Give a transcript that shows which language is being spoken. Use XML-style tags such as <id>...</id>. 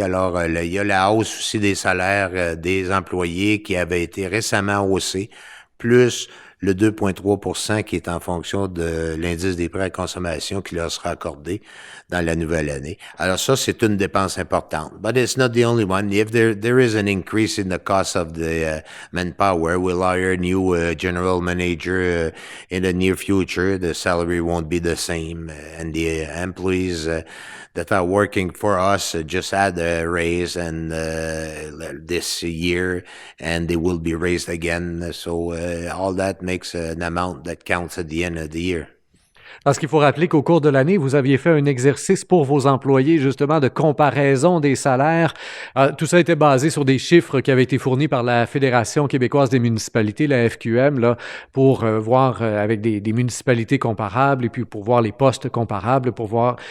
<fr>Alors, il y a la hausse aussi des salaires des employés qui avaient été récemment haussés, plus le 2,3 % qui est en fonction de l'indice des prix à consommation qui leur sera accordé dans la nouvelle année. Alors ça, c'est une dépense importante.</fr> <en>But it's not the only one. If there is an increase in the cost of the manpower, we'll hire a new general manager in the near future. The salary won't be the same. And the employees that are working for us just had a raise and this year, and they will be raised again. So all that makes an amount that counts at the end of the year.</en> <fr>Parce qu'il faut rappeler qu'au cours de l'année, vous aviez fait un exercice pour vos employés, justement, de comparaison des salaires. Tout ça était basé sur des chiffres qui avaient été fournis par la Fédération québécoise des municipalités, la FQM, là, pour voir avec des municipalités comparables et puis pour voir les postes comparables, pour voir...</fr>